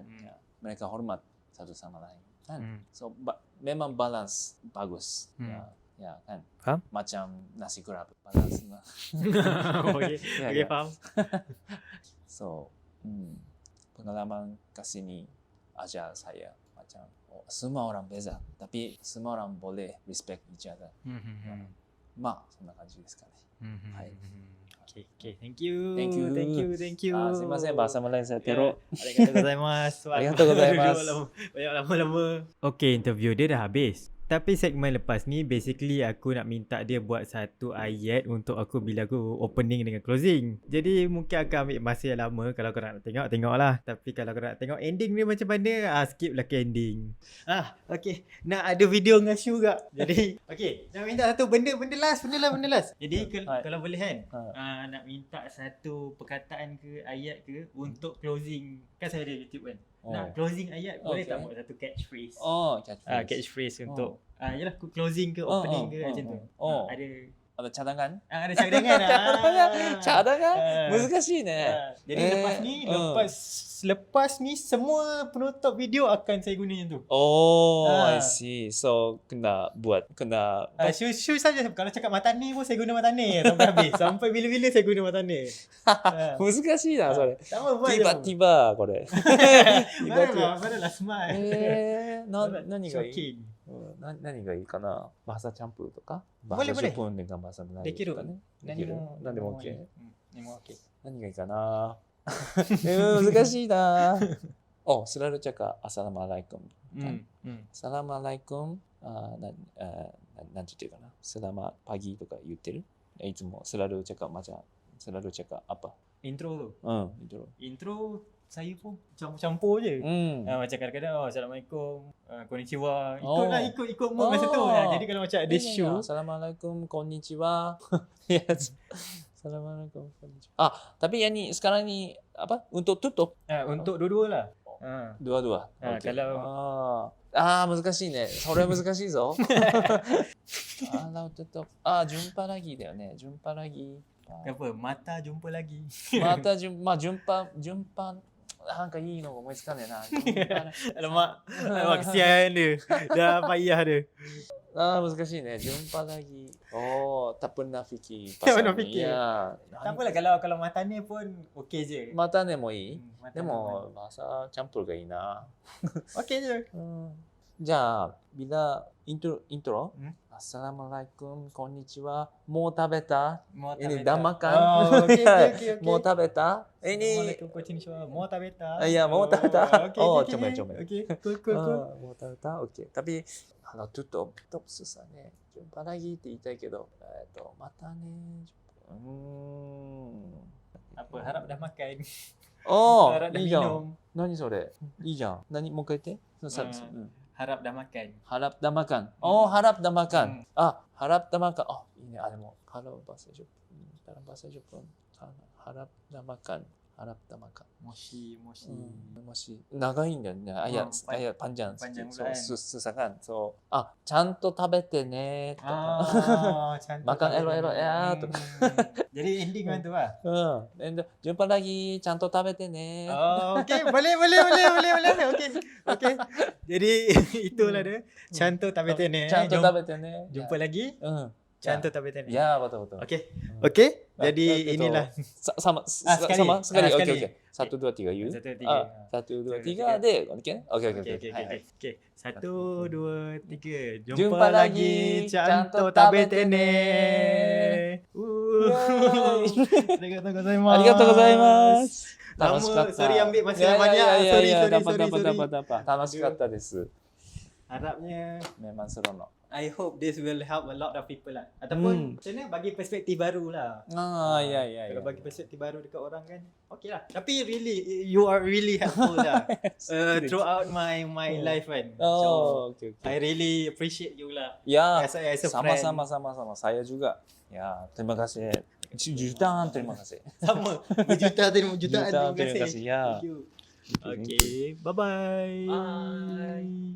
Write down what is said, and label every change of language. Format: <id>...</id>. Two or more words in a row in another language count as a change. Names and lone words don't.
<ms>Ya, mereka hormat satu sama lain kan. So memang balance bagus. Ya kan. Faham? Macam nasi kerabu balance lah. Okay, faham. So pengalaman kat sini ajar saya macam semua orang beza tapi semua orang boleh</ms> <en>respect each other.</en> <ja>そんな感じですかね.</ja> <en>Okay, thank you.</en> <ms>すいません、bahasa Melayu saya teruk.</ms> <ja>ありがとうございます. ありがとうございます.</ja> <ms>Banyak lama-lama. Okay, interview dia dah habis. Tapi segmen lepas ni basically aku nak minta dia buat satu ayat untuk aku bila aku opening dengan closing. Jadi mungkin akan ambil masa yang lama. Kalau korang nak tengoklah. Tapi kalau korang nak tengok ending ni macam mana, skip lah ke ending. Okay, nak ada video dengan Shu juga. Jadi okay, nak minta satu benda last. Jadi kalau boleh kan, nak minta satu perkataan ke ayat ke untuk closing. Kan saya ada YouTube kan. Nak closing ayat boleh tak buat satu catchphrase? Catchphrase untuk yalah closing ke opening ke macam tu. Ada cadangan? Ada cadangan. Cadangan?</ms> <ja>難しいね.</ja> <ms>Jadi lepas ni semua penutup video akan saya guna yang tu.</ms> <en>I see. So kena</en> <ms>Shu saja. Kalau cakap mata ni pun saya guna mata ni sampai habis. Sampai bila-bila saya guna mata ni.</ms> <ja>難しいなそれ.</ja> <ms>Tiba-tiba</ms> <ja>これ.</ja> <ms>Barulah smart.</ms> <ja>何がいい? 何がいいかな?</ja> <ms>Bahasa campur とか? Bahasa Jepun dengan bahasa Melayu</ms> <ja>とかね. できる? 何でも OK? 何がいいかな? 難しいな.</ja> <ms>Selalu cakap Assalamualaikum kan?</ms> <ja>Assalamualaikum なんて言うかな?</ja> <ms>Selamat pagi</ms> <ja>とか言ってる? いつも</ja> <ms>selalu cakap apa? Intro tu? Intro saya pun campur-campur je. Macam kadang-kadang Assalamualaikum, konnichiwa. Ikut mood masa tu. Jadi kalau macam ada show, Assalamualaikum, konnichiwa. Yes. Assalamualaikum, konnichiwa. Tapi yang ni sekarang ni apa? Untuk tutup? Untuk dua-dua lah. Dua-dua. Kalau</ms> <ja>難しいね。それ難しいぞ。tutup.</ja> <ms>Jumpa lagi だよね。Jumpa lagi. Apa? Mata jumpa lagi.</ms> <ja>Mata jumpa なんかいいのが思いつかねえな。</ja> <ms>Alamak, kesian dia. Dah payah dia.</ms> <ja>難しいね。</ja> <ms>Jumpa lagi. Tak pernah fikir pasal ni. Tak apalah kalau mata ni pun okey je.</ms> <ja>Mata ni もいい? でも</ja> <ms>bahasa campur</ms> <ja>がいいな。</ja> <ms>Okey je. じゃあ、 bila intro Assalamualaikum, konnichiwa.</ms> <ja>もう食べた? Mau</ja> <ms>Ini</ms> <ja>tabeta.</ja> <ms>dah makan.</ms> <en>Oh, okay.</en> <ja>もう食べた? Ini</ja> <ms>Assalamualaikum konnichiwa.</ms> <ja>もう食べた. Ya, もう食べた.</ja> <en>Okay, Oh, okay,</en> <ms>comel.</ms> <en>Okay, cool.</en> <ja>もう食べた?</ja> <ms>Oke. Tapi tutup susah nih. Jumpa lagi</ms> <ja>って言いたいけど、またね。</ja> <ms>Apa, harap dah makan.</ms> <ja>お</ja> <ms>harap ー、 dah</ms> <ja>いいじゃん。</ja> <ms>minum.</ms> <ja>何それいいじゃん。もう一回言って。</ja> <ms>Harap dah makan. harap dah makan. Oh, harap dah makan. Harap dah makan. Oh, ini ada mau kalau bahasa Jepun, dalam bahasa Jepun, harap dah makan. harap dah makan.</ms> <ja>Moshi. Moshi. 長いんだよね。panjang.</ja> <ms>Panjang</ms> <en>So,</en> <ms>pula kan. susah kan. So,</ms> <ja>ちゃんと食べてね。とか。</ja> <ms>Cantik. Makan elok-elok ya. Jadi ending kan tu lah. And jumpa lagi.</ms> <ja>ちゃんと食べてね。</ja> <ms>Oh, okay. Boleh. Okay. Jadi itulah dia. Cantik</ms> <ja>食べてね. ちゃんと食べてね。</ja> <ms>Jumpa lagi.</ms> <ja>うん。 Cantik 食べてね.</ja> <ms>Ya, betul. Okay. Jadi inilah. Sama sekali. sekali. Sekali.</ms> <en>Okey. 1 2 3 you. 1, 2, 3.</en> <ja>1 2 3 で okey. Okey.</ja> <en>Okay. 1, 2, 3.</en> <ms>Jumpa Jumpa lagi. lagi. Cantik</ms> <ja>食べてね. ありがとうございます. ありがとうございます。</ja> <ms>Lama,</ms> <ja>楽しかった。</ja> <ms>sorry ambil masa</ms> <ja>いやいや</ja> <ms>banyak.</ms> <ja>いやいや</ja> <en>Sorry.</en> <ja>いや、dapat. 楽しかったです。</ja> <ms>Harapnya Memang seronok.</ms> <en>I hope this will help a lot of people lah.</en> <ms>Ataupun macam mana bagi perspektif baru lah. Ya. Kalau bagi perspektif baru dekat orang kan, okay lah.</ms> <en>Tapi really, you are really helpful lah. Throughout my life kan. So, Okey. I really appreciate you lah.</en> <ms>Ya,</ms> <en>As a friend.</en> <ms>sama-sama. Saya juga. Ya, terima kasih. Jutaan terima kasih. Sama. Berjuta terima Jutaan terima kasih. Ya.</ms> <en>Thank you. Okay. Bye-bye. Bye.</en>